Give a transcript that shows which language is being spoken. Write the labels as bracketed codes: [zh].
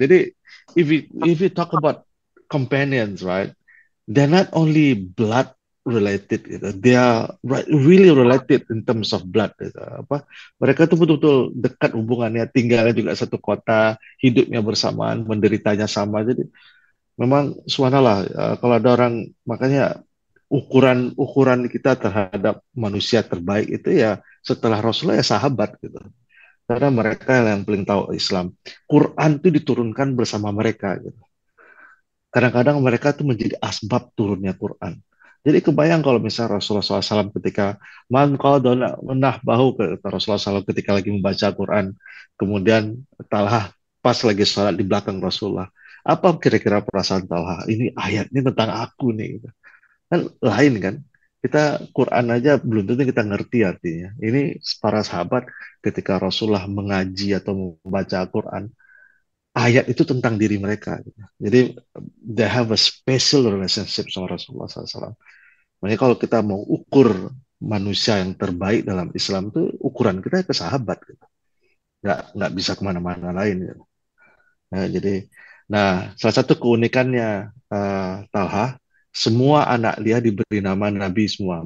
[en] Jadi if we talk about companions, right? They're not only blood related, [id] gitu. [en] They are really related in terms of blood. [id] Gitu. Mereka tuh betul-betul dekat hubungannya, tinggalnya juga satu kota, hidupnya bersamaan, menderitanya sama. Jadi memang subhanallah, kalau ada orang, makanya ukuran kita terhadap manusia terbaik itu ya setelah Rasulullah ya sahabat gitu. Karena mereka yang paling tahu Islam. Quran itu diturunkan bersama mereka gitu. Kadang-kadang mereka tuh menjadi asbab turunnya Quran. Jadi kebayang kalau misalnya Rasulullah SAW ketika man qadana menah bahu, kata Rasulullah SAW ketika lagi membaca Quran, kemudian Talha pas lagi sholat di belakang Rasulullah. Apa kira-kira perasaan Talha? Ini ayat ini tentang aku nih. Gitu. Kan lain kan? Kita Quran aja belum tentu kita ngerti artinya. Ini para sahabat ketika Rasulullah mengaji atau membaca Quran, ayat itu tentang diri mereka. Gitu. [en] Jadi they have a special relationship [id] sama [en] Rasulullah SAW. [id] Makanya kalau kita mau ukur manusia yang terbaik dalam Islam itu ukuran kita ke sahabat. Gitu. Nggak bisa kemana-mana lain. Gitu. Nah, salah satu keunikannya Talha, semua anak dia diberi nama Nabi semua.